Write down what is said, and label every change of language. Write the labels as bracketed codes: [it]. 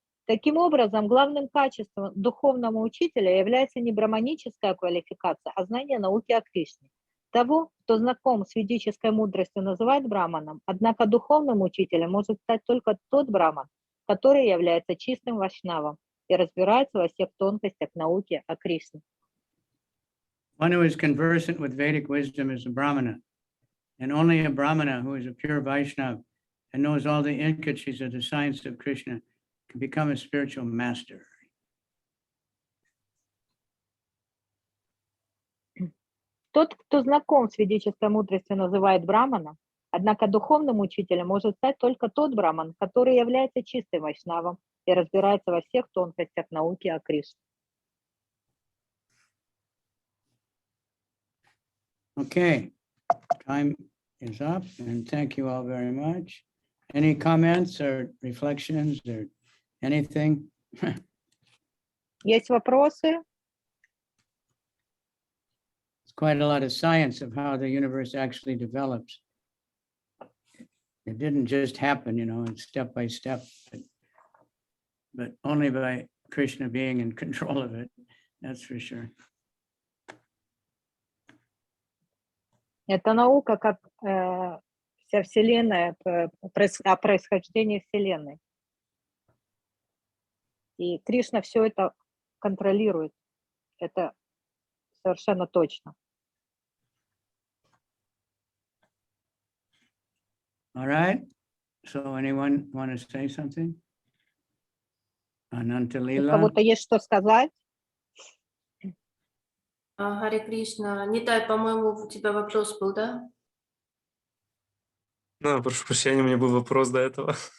[ru] Таким образом, главным качеством духовного учителя является не браманическая квалификация, а знание науки о Кришне. Того, кто знаком с ведической мудростью, называют браманом, однако духовным учителем может стать только тот браман, который является чистым вайшнавом и разбирается во всех тонкостях науки о Кришне. [en] One who is conversant with Vedic wisdom is a Brahmana, and only a Brahmana who is a pure Vaishnava and knows all the intricacies of the science of Krishna can become a spiritual master. [ru] Тот, кто знаком с ведической мудростью, называет браманом, однако духовным учителем может стать только тот браман, который является чистым вайшнавом и разбирается во всех тонкостях науки о Кришне. [en] Okay, time is up, and thank you all very much. Any comments or reflections or anything? [ru] Есть вопросы? [en] It's quite a lot of science of how the universe actually develops. It didn't just happen, it's step by step, but only by Krishna being in control of it, that's for sure. [ru] Это наука, как вся Вселенная, о происхождении Вселенной. И Кришна все это контролирует. Это совершенно точно. [en] All right. So anyone want to say something? Ananta [ru] У [en] Lila? [ru] кого-то есть что сказать? Харе Кришна. Нитай, по-моему, у тебя вопрос был, да? Да, прошу прощения, у меня был вопрос до этого.